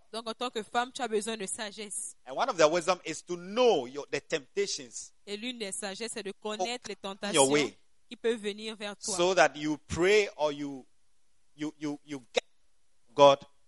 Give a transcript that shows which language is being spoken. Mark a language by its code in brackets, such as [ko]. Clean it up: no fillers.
[fr] Donc en tant que femme, tu as besoin de sagesse. [en] And one of the wisdom is to know the temptations. [fr] Et l'une des sagesses est de connaître les tentations qui peuvent venir vers toi. [en] So that you pray or you get God.